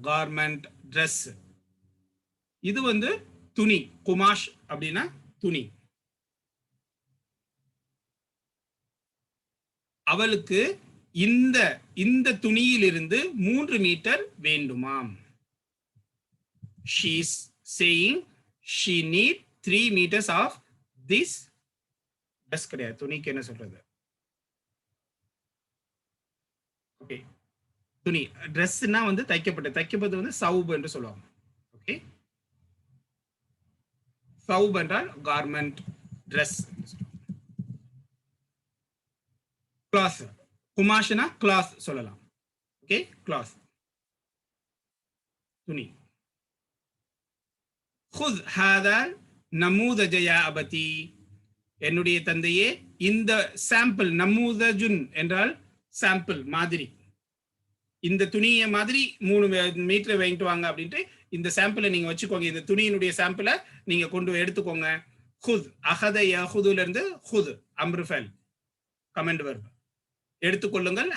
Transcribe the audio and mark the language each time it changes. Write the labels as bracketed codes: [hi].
[ta] Garment, dress. இது வந்து துணி. குமாஷ் அப்படின்னா துணி. அவளுக்கு இந்த துணியிலிருந்து 3 மீட்டர் வேண்டுமாம். [en] She is saying she need 3 meters of this dress. [ta] கிடையாது, துணிக்கு என்ன சொல்றது? ஓகே, துணி. ட்ரெஸ்னா வந்து தைக்கப்பட்டது வந்து சவுப் என்று சொல்லுவாங்க. ஓகே, சவுப் என்றால் கார்மெண்ட், ட்ரெஸ். கிளாஸ், குமாஷ்னா கிளாஸ் சொல்லலாம். ஓகே, கிளாஸ், துணி. [ar] خذ هذا نموذج يا أبتي, [ta] என்னுடைய தந்தையே இந்த சாம்பிள். நமூதஜுன் என்றால் சாம்பிள், மாதிரி. இந்த துணியை மாதிரி 3 மீட்டர் வாங்கிட்டு வாங்க அப்படின்ட்டு இந்த சாம்பிளை நீங்க வச்சுக்கோங்க. இந்த துணியினுடைய சாம்பிளை நீங்க கொண்டு எடுத்துக்கோங்க. ஹுத், அஹத யஹுதுல இருந்து ஹுத், அம்ருஃபல், கமெண்ட் வர்பு. எடுத்துக்கொள்ளுங்கள்.